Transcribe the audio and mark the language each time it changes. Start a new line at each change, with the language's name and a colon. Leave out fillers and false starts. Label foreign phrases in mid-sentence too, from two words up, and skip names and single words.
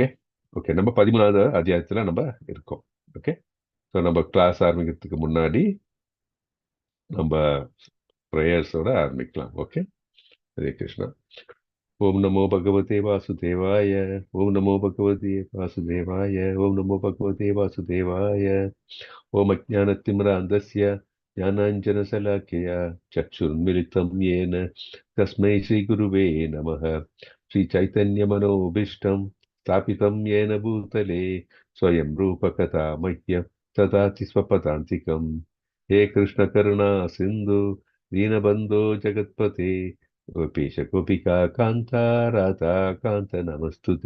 Tamil: ஓகே, நம்ம 13வது அத்தியாயத்துல நம்ம இருக்கோம். ஓகே, ஸோ நம்ம கிளாஸ் ஆரம்பிக்கிறதுக்கு முன்னாடி நம்ம ப்ரேயர்ஸோட ஆரம்பிக்கலாம்.
Sanskrit: ஓகே, हरे कृष्ण। ओम् नमो भगवते वासुदेवाय. ओम् नमो भगवते वासुदेवाय। ओम् नमो भगवते वासुदेवाय. ओम् अज्ञानतिमिरान्धस्य ज्ञानाञ्जनशलाकया चक्षुर्मिलितं येन तस्मै श्रीगुरुवे नमः। श्रीचैतन्यमनोभीष्टं स्थापितं येन भूतले स्वयं रूपकथा मह्यं ददाति स्वपदान्तिकं। हे कृष्णकरुणा सिन्धु दीनबन्धो जगत्पते गोपीश गोपिका कान्ता राधा कान्त नमस्तुते।